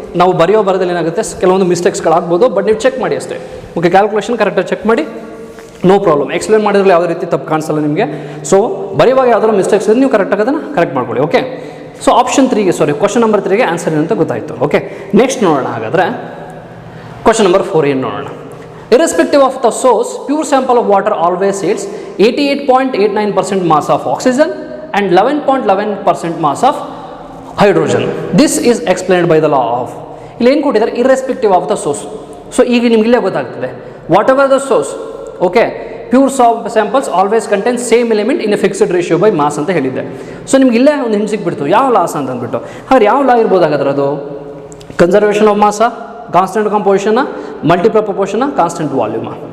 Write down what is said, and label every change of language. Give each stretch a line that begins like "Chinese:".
Kannada: ನಾವು ಬರೆಯೋದ್ರಲ್ಲಿ ಏನಾಗುತ್ತೆ ಕೆಲವೊಂದು ಮಿಸ್ಟೇಕ್ಸ್ಗಳಾಗ್ಬೋದು, ಬಟ್ ನೀವು ಚೆಕ್ ಮಾಡಿ ಅಷ್ಟೇ. ಓಕೆ, ಕ್ಯಾಲ್ಕುಲೇಷನ್ ಕರೆಕ್ಟಾಗಿ ಚೆಕ್ ಮಾಡಿ, ನೋ ಪ್ರಾಬ್ಲಮ್. ಎಕ್ಸ್ಪ್ಲೇನ್ ಮಾಡಿದ್ರಲ್ಲಿ ಯಾವುದೇ ರೀತಿ ತಪ್ಪು ಕಾಣಿಸಲ್ಲ ನಿಮಗೆ. ಸೊ ಬರೆಯುವಾಗ ಯಾವ್ದಾದ್ರು ಮಿಸ್ಟೇಕ್ಸ್ ಇದ್ರೆ ನೀವು ಕರೆಕ್ಟಾಗಿ ಅದನ್ನು ಕರೆಕ್ಟ್ ಮಾಡ್ಕೊಳ್ಳಿ. Okay, so option 3ಗೆ question number 3ಗೆ answer ಏನಂತ ಗೊತ್ತಾಯಿತು. ಓಕೆ, ನೆಕ್ಸ್ಟ್ ನೋಡೋಣ. ಹಾಗಾದರೆ ಕ್ವಶನ್ ನಂಬರ್ 4 ಏನು ನೋಡೋಣ.
English: Irrespective of the source, pure sample of water always yields 88.89% mass of oxygen and 11.11% mass of hydrogen. This is explained by the law of.
Kannada: ಇಲ್ಲಿ ಏನು ಕೊಟ್ಟಿದ್ದಾರೆ?
English: irrespective of the source. So ಈಗ ನಿಮ್ಗೆ ಇಲ್ಲೇ ಗೊತ್ತಾಗ್ತದೆ, whatever the source, okay, pure samples always contain same element in a fixed ratio by mass ಅಂತ ಹೇಳಿದ್ದೆ.
Kannada: So ನಿಮ್ಗೆ ಇಲ್ಲೇ ಒಂದು ಹಿಂಗೆ ಸಿಕ್ಬಿಡ್ತು, ಯಾವ ಲಾಸ್ ಅಂತ ಅಂದ್ಬಿಟ್ಟು. ಹಾಗಾದ್ರೆ ಯಾವ ಲಾ ಇರ್ಬೋದಾಗಾದ್ರೆ ಅದು conservation of ಮಾಸಾ, constant composition, multiple proportion, constant volume.